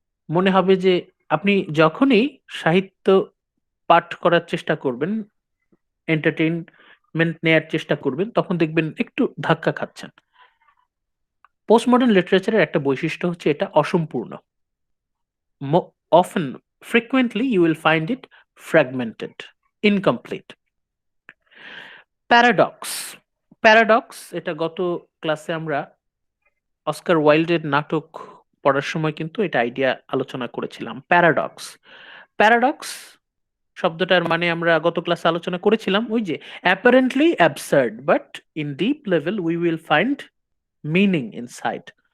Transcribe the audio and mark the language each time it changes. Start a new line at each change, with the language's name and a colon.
Bangla: মনে হবে যে আপনি যখনই সাহিত্য পাঠ করার চেষ্টা করবেন, এন্টারটেইনমেন্ট নেয়ার চেষ্টা করবেন, তখন দেখবেন একটু ধাক্কা খাচ্ছেন। পোস্টমডার্ন লিটারেচারের একটা বৈশিষ্ট্য হচ্ছে এটা অসম্পূর্ণ।
English: Often, frequently, you will find it fragmented, incomplete.
Bangla: Paradox. Paradox এটা গত ক্লাসে আমরা অস্কার ওয়াইল্ডের নাটক পড়ার সময় কিন্তু এটা আইডিয়া আলোচনা করেছিলাম। প্যারাডক্স, প্যারাডক্স শব্দটার মানে আমরা গত ক্লাসে আলোচনা করেছিলাম ওই যে
English: Apparently absurd but in deep level we will find meaning inside.